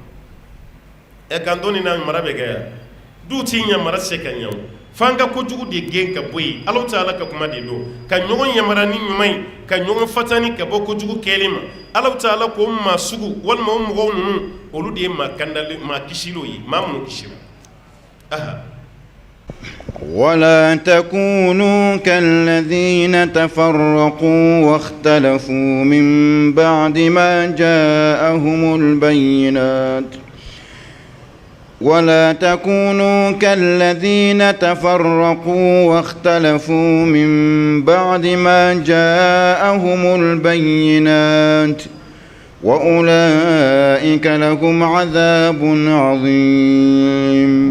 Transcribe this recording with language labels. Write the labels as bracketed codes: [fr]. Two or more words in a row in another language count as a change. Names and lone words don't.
[bm] kɔnɔ kan to nin na mara bɛ kɛ yan du t'i ɲɛ mara tɛ se ka ɲɛ o f'an ka kojugu de gɛn ka bɔ yen Alahu Taala ka kuma de don ka ɲɔgɔn yamara ni ɲuman ye ka ɲɔgɔn fatani ka bɔ kojugu kɛli ma Alahu Taala ko maa sugu walima o mɔgɔw ninnu olu de ye maa kandalen maa kisilenw ye maa minnu kisira [ar] ولا تكونوا كالذين تفرقوا واختلفوا من بعد ما جاءهم البينات ولا تكونوا كالذين تفرقوا واختلفوا من بعد ما جاءهم البينات وأولئك لهم عذاب عظيم